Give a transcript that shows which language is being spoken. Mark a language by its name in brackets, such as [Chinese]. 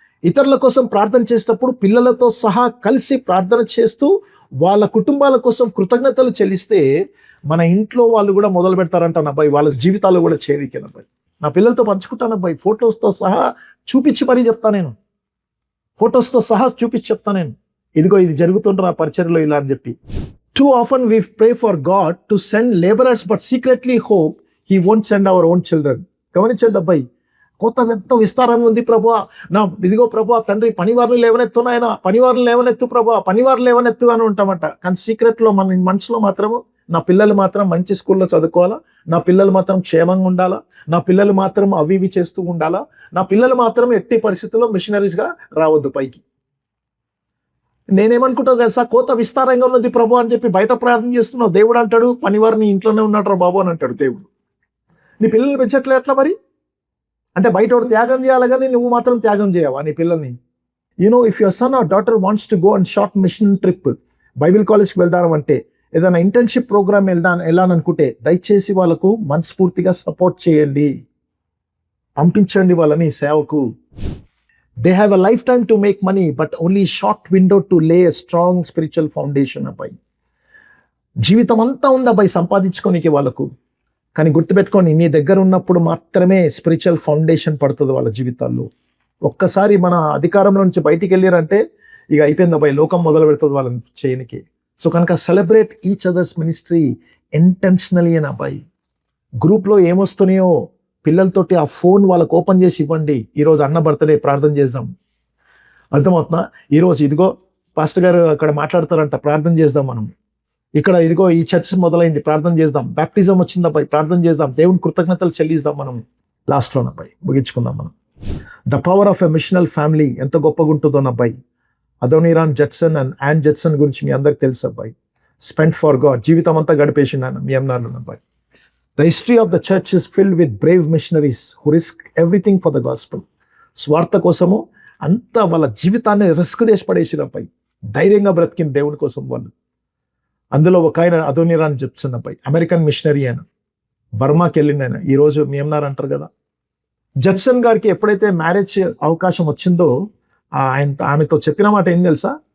[Telugu] ఇతరుల కోసం ప్రార్థన చేసేటప్పుడు పిల్లలతో సహా కలిసి ప్రార్థన చేస్తూ వాళ్ళ కుటుంబాల కోసం కృతజ్ఞతలు చెల్లిస్తే మన ఇంట్లో వాళ్ళు కూడా మొదలు పెడతారంటాను అబ్బాయి, వాళ్ళ జీవితాలు కూడా చేరికను అబ్బాయి. నా పిల్లలతో పంచుకుంటాను అబ్బాయి, ఫొటోస్తో సహా చూపించి మరీ చెప్తాను నేను. ఫొటోస్తో సహా చూపించి చెప్తాను నేను. ఇదిగో ఇది జరుగుతుంటారు ఆ పరిచర్లో ఇలా అని చెప్పి. [English] Too often we pray for God to send laborers but secretly hope he won't send our own children. [Telugu] గమనించండి అబ్బాయి, కొత్త ఎంత విస్తారంగా ఉంది ప్రభువా, నా ఇదిగో ప్రభువా తండ్రి పనివారులు లేవనెత్తు నాయన, పనివారులు లేవనెత్తు ప్రభువా, పనివారులు లేవనెత్తు అని ఉంటామంట. కానీ సీక్రెట్లో మన మనసులో మాత్రము నా పిల్లలు మాత్రం మంచి స్కూల్లో చదువుకోవాలా, నా పిల్లలు మాత్రం క్షేమంగా ఉండాలా, నా పిల్లలు మాత్రం అవి ఇవి చేస్తూ ఉండాలా, నా పిల్లలు మాత్రం ఎట్టి పరిస్థితుల్లో మిషనరీస్గా రావద్దు పైకి. నేనేమనుకుంటా తెలుసా, కోత విస్తారంగా ఉన్నది ప్రభు అని చెప్పి బయట ప్రార్థన చేస్తున్నావు. దేవుడు అంటాడు పనివారిని ఇంట్లోనే ఉన్నాడు బాబు అని అంటాడు దేవుడు. నీ పిల్లల్ని పెంచట్లే ఎట్లా మరి? అంటే బయట వాడు త్యాగం చేయాలి కానీ నువ్వు మాత్రం త్యాగం చేయవా నీ పిల్లల్ని? [English] if your son or daughter wants to go and short mission trip, [Telugu] Bible కాలేజ్కి వెళ్దాం అంటే, ఏదైనా ఇంటర్న్షిప్ ప్రోగ్రామ్ వెళ్ళాలనుకుంటే దయచేసి వాళ్ళకు మనస్ఫూర్తిగా సపోర్ట్ చేయండి, పంపించండి వాళ్ళని సేవకు. [English] They have a lifetime to make money, but only short window to lay a strong spiritual foundation అబ్బాయి. [Telugu] జీవితం అంతా ఉంది అబ్బాయి సంపాదించుకోనికి వాళ్ళకు. కానీ గుర్తుపెట్టుకోండి, నీ దగ్గర ఉన్నప్పుడు మాత్రమే స్పిరిచువల్ ఫౌండేషన్ పడుతుంది వాళ్ళ జీవితాల్లో. ఒక్కసారి మన అధికారంలో నుంచి బయటికి వెళ్ళారంటే ఇక అయిపోయింది అబ్బాయి, లోకం మొదలు పెడుతుంది వాళ్ళని చేయనికి. సో కనుక [English] celebrate each others ministry intentionally [Telugu] అని అబ్బాయి. గ్రూప్లో ఏమొస్తున్నాయో పిల్లలతోటి ఆ ఫోన్ వాళ్ళకు ఓపెన్ చేసి ఇవ్వండి. ఈరోజు అన్న బర్త్డే ప్రార్థన చేద్దాం, అర్థమవుతుందా? ఈరోజు ఇదిగో పాస్టర్ గారు అక్కడ మాట్లాడతారంట, ప్రార్థన చేద్దాం మనం. ఇక్కడ ఇదిగో ఈ చర్చ్ మొదలైంది, ప్రార్థన చేద్దాం. బ్యాప్టిజం వచ్చిందబ్బాయి, ప్రార్థన చేద్దాం. దేవుని కృతజ్ఞతలు చెల్లిద్దాం మనం. లాస్ట్లోనబ్బాయి ముగించుకుందాం మనం. [English] the power of a missional family [Telugu] ఎంత గొప్పగా ఉంటుందో అబ్బాయి. Adoniram Judson and an Judson గురించి మీ అందరికి తెలుసు అబ్బాయి. [English] spent for God, [Telugu] జీవితం అంతా గడిపేసిండు ఆయన మియన్మార్లో అబ్బాయి. [English] The history of the church is filled with brave missionaries who risk everything for the gospel. [Telugu] స్వార్థ కోసము అంతా వాళ్ళ జీవితాన్ని రిస్క్ చేసి పడేసిన అబ్బాయి, ధైర్యంగా బ్రతికిన దేవుని కోసం వాళ్ళు. అందులో ఒక ఆయన అదోనీరామ్ జడ్సన్ అబ్బాయి, అమెరికన్ మిషనరీ ఆయన, బర్మాకి వెళ్ళింది ఆయన. ఈరోజు మియన్మార్ అంటారు కదా. జడ్సన్ గారికి ఎప్పుడైతే మ్యారేజ్ అవకాశం వచ్చిందో ఆమెతో చెప్పిన మాట ఏం తెలుసా?